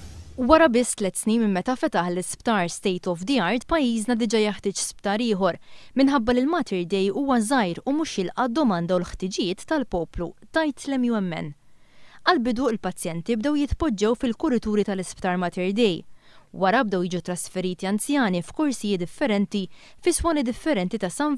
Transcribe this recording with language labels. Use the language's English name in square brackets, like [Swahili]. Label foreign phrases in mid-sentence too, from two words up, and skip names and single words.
[Maltese] Wara biss 3 snin minn meta fetaħ l-isptar [English] State of the Art [Maltese] pajjiżna diġà jeħtieġ sptar ieħor minħabba li l-Mater Dei huwa żgħir u mhux jilqa' domanda u l-ħtiġijiet tal-poplu tajt l-MUMN. Għal-bidu il-pazjenti bdew jitpoġġew fil-kurituri tal-isptar Mater Dei. Wara bdew jiġu trasferiti anzjani f'kursijiet differenti fi swani differenti ta' St.